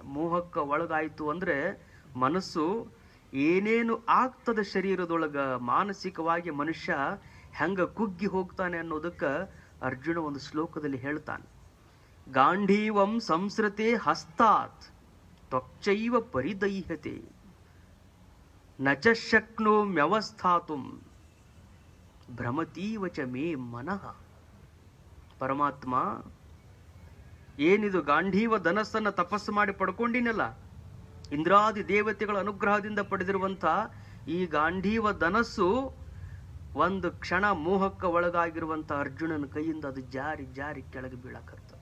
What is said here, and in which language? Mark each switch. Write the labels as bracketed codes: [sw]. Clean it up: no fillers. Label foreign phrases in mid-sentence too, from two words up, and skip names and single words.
[kn] ಮೋಹಕ್ಕೆ ಒಳಗಾಯಿತು ಅಂದರೆ ಮನಸ್ಸು ಏನೇನು ಆಗ್ತದೆ ಶರೀರದೊಳಗೆ, ಮಾನಸಿಕವಾಗಿ ಮನುಷ್ಯ ಹೆಂಗ ಕುಗ್ಗಿ ಹೋಗ್ತಾನೆ ಅನ್ನೋದಕ್ಕೆ ಅರ್ಜುನ ಒಂದು ಶ್ಲೋಕದಲ್ಲಿ ಹೇಳ್ತಾನೆ. [sa] ಗಾಂಧೀವಂ ಸಂಸ್ರತೆ ಹಸ್ತಾತ್ ತ್ವಕ್ಚೈವ ಪರಿದೈಹತೆ ನಚ ಶಕ್ನೋಮ್ಯವಸ್ಥಾತುಂ ಭ್ರಮತೀವ ಚ ಮೇ ಮನಃ. [kn] ಪರಮಾತ್ಮ, ಏನಿದು ಗಾಂಧೀವ ಧನಸ್ಸನ್ನು ತಪಸ್ಸು ಮಾಡಿ ಪಡ್ಕೊಂಡಿನಲ್ಲ, ಇಂದ್ರಾದಿ ದೇವತೆಗಳ ಅನುಗ್ರಹದಿಂದ ಪಡೆದಿರುವಂಥ ಈ ಗಾಂಧೀವ ಧನಸ್ಸು ಒಂದು ಕ್ಷಣ ಮೋಹಕ್ಕೆ ಒಳಗಾಗಿರುವಂಥ ಅರ್ಜುನನ ಕೈಯಿಂದ ಅದು ಜಾರಿ ಜಾರಿ ಕೆಳಗೆ ಬೀಳಕತ್ತ.